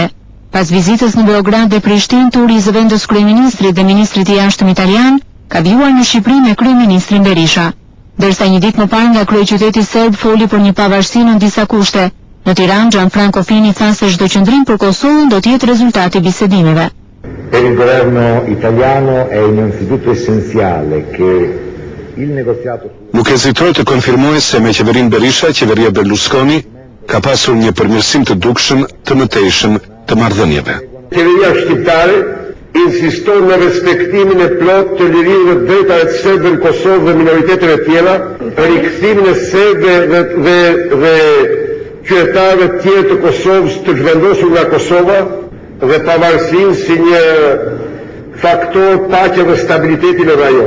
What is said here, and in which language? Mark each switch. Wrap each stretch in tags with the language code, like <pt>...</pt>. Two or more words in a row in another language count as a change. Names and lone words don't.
<sq>Pas vizitës në Beograd dhe Prishtinë, turi i zëvendës kryeministrit dhe ministrit i jashtëm italian ka vjuar në Shqipëri me kryeministrin Berisha. Ndërsa një ditë më parë nga kryeqyteti serb foli për një pavarësi në disa kushte. Në Tiranë, Gianfranco Fini tha se çdo qendrim për Kosovën do të jetë rezultati i bisedimeve.</sq> <it>Per il governo italiano è innanzitutto essenziale che</it> <sq>Nuk ezitoj të konfirmoj se me qeverinë Berisha, qeveria Berlusconi ka pasur një përmirësim të dukshëm, të mëtejshëm të marrëdhënieve. Qeveria shqiptare insiston në respektimin e plot të lirive të drejtave të serbëve në Kosovë dhe minoriteteve tjera, rikthimin e serbëve dhe qytetarëve të tjerë të Kosovës të zhvendosur nga Kosova dhe pavarësinë si një faktor paqe dhe stabiliteti në rajon.</sq>